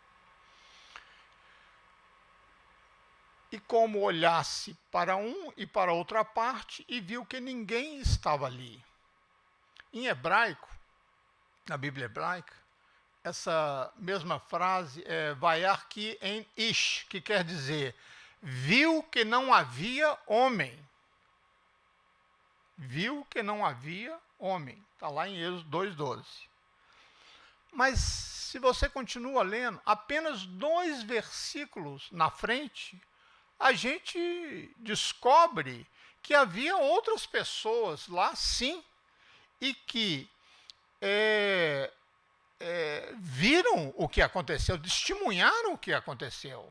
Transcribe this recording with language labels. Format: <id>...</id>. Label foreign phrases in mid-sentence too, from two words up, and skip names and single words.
<pt>E como olhasse para um e para outra parte e viu que ninguém estava ali. Em hebraico, na Bíblia hebraica, essa mesma frase é</pt> <he>וירא כי אין איש,</he> <pt>que quer dizer, viu que não havia homem. Viu que não havia homem. Está lá em Êxodo 2:12. Mas se você continua lendo, apenas 2 versículos na frente, a gente descobre que havia outras pessoas lá, sim, e que viram o que aconteceu, testemunharam o que aconteceu.</pt>